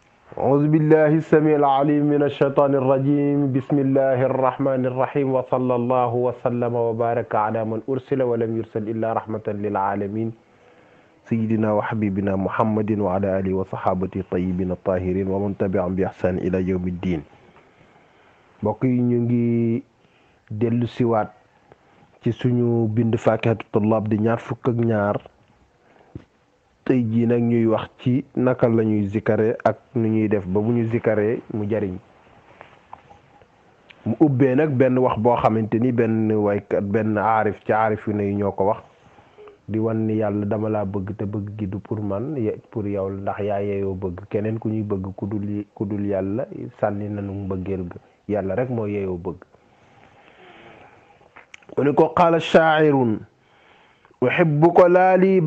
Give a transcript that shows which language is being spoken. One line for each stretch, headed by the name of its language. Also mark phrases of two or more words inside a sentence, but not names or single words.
Arabic: أعوذ بالله السميع العليم من الشيطان الرجيم بسم الله الرحمن الرحيم وصلى الله وسلم وبارك على من أرسل ولم يرسل إلا رحمة للعالمين سيدنا وحبيبنا محمد وعلى آله وصحابته الطيبين الطاهرين ومن تبعهم بإحسان إلى يوم الدين.
Wolof: mbokk yi ñu ngi dellu siwaat ci suñu bind Faakihatu Tullaab di ñaar fukk ak ñaar tey jii nag ñuy wax ci naka la ñuy zikare ak nu ñuy def ba bu ñu zikaree mu jariñ mu ubbee nag benn wax boo xamante ni benn waykat benn aarif ci aarif yu ne yi ñoo ko wax di wan ni yàlla dama laa bëgg te bëgg gi du pour man pour yow ndax yaa yeeyoo bëgg keneen ku ñuy bëgg ku dul yàlla sànni nanu mbëggeel ga yàlla rek moo yeeyoo bëgg mu ni ko
Arabic: قال شاعر أحبك لا لي